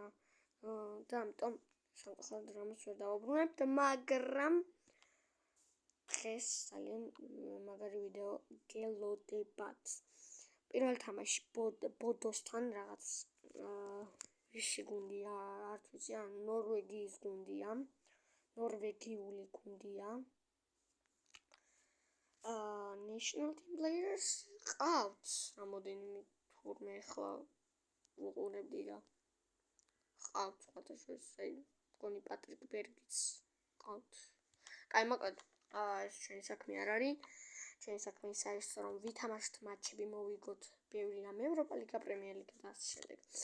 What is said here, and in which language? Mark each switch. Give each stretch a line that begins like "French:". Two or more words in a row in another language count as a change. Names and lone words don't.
Georgian: და ამიტომ სამწუხაროდ რამოს ვერ დავაბრუნებთ, მაგრამ დღეს ძალიან მაგარი ვიდეო გელოდებათ. პირველ თამაში ბოდოსთან რაღაც ვისი გუნდია, არ ვიცი, ნორვეგიის გუნდია, ნორვეგიული გუნდია.
English: National team players
Georgian: ყავთ რამოდენიმე თურმე ახლა უყურებდი და ყავთ სხვადასხვა მგონი პატრიკ ბერგიც ყავთ. კაი, მოკლედ ეს ჩვენი საქმე არ არის. ჩვენი საქმე ის არის რომ ვითამაშოთ მატჩები, მოვიგოთ ბევრი რამ ევროპა ლიგა, პრემიერ ლიგა და ასე შემდეგ.